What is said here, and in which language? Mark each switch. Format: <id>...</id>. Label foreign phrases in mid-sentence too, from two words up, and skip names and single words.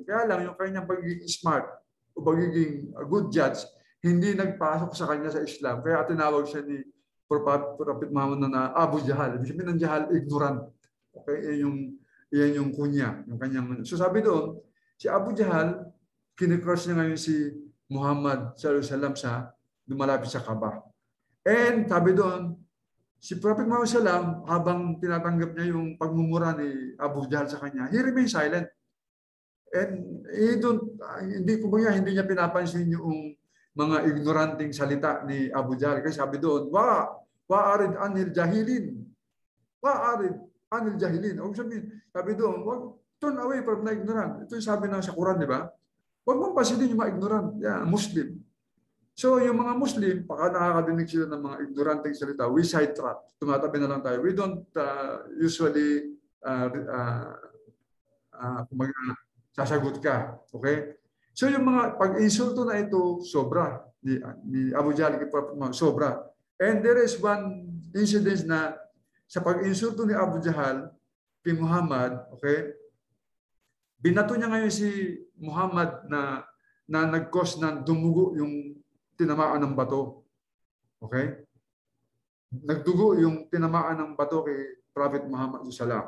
<tl>Kaya lang, yung kanyang pagiging smart o pagiging</tl> <en>good judge,</en> <tl>hindi nagpasok sa kanya sa Islam. Kaya tinawag siya ni Prophet Muhammad na Abu Jahal. Ibig sabihin ng Jahal, ignorant. Okay? Yan yung kunya. Yung kanyang, so sabi doon, si Abu Jahal, kinikross niya ngayon si Muhammad</tl> <ar>صلى الله عليه وسلم</ar> <tl>sa lumalapit sa Kaaba. And sabi doon, si Prophet Muhammad sallam, habang tinatanggap niya yung pagmumura ni Abu Jahal sa kanya,</tl> <en>he remained silent.</en> <tl>And hindi niya pinapansin yung mga ignoranting salita ni Abu Jahal. Kasi sabi doon,</tl> <ar>وأعرض عن الجاهلين. وأعرض عن الجاهلين.</ar> <tl>O sabi doon,</tl> <en>turn away from the ignorant.</en> <tl>Ito yung sabi na sa Quran, di ba? Huwag mong pansinin yung mga ignorant.</tl> <en>Yeah, Muslim.</en> <tl>So yung mga Muslim, pagka nakakadinig sila ng mga ignoranteng salita,</tl> <en>we sidetrack.</en> <tl>Tumatabi na lang tayo.</tl> <en>We don't usually</en> <tl>sasagot ka.</tl> <en>Okay?</en> <tl>So yung mga pag-insulto na ito, sobra. Ni Abu Jahl, sobra.</tl> <en>And there is one incident</en> <tl>na sa pag-insulto ni Abu Jahl kay Muhammad, okay? Binato niya ngayon si Muhammad na nag-cause ng dumugo yung tinamaan ng bato. Okay? Nagdugo yung tinamaan ng bato kay Prophet Muhammad sallallahu.</tl>